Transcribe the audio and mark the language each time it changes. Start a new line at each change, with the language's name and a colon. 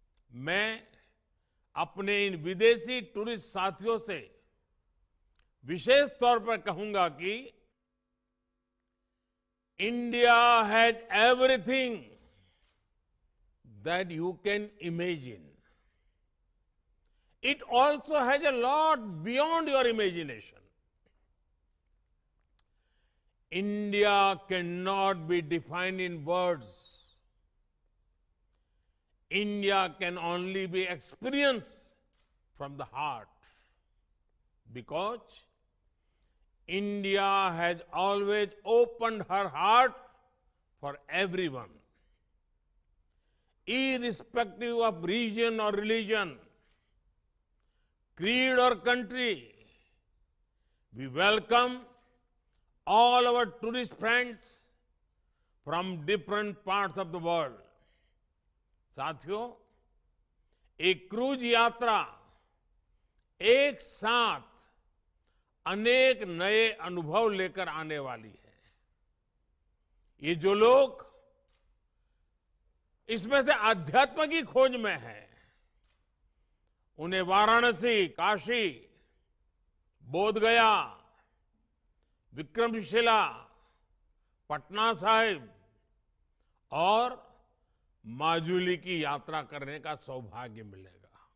Hindi: मैं अपने इन विदेशी टूरिस्ट साथियों से विशेष तौर पर कहूंगा कि
English: India has everything that you can imagine. It also has a lot beyond your imagination. India cannot be defined in words. India can only be experienced from the heart, because India has always opened her heart for everyone, irrespective of region or religion, creed or country. We welcome all our tourist friends from different parts of the world.
Hindi: साथियों, एक cruise यात्रा एक साथ अनेक नए अनुभव लेकर आने वाली है। ये जो लोग इसमें से अध्यात्म की खोज में हैं, उन्हें वाराणसी, काशी, बोधगया, विक्रमशिला, पटना साहिब और माजुली की यात्रा करने का सौभाग्य मिलेगा।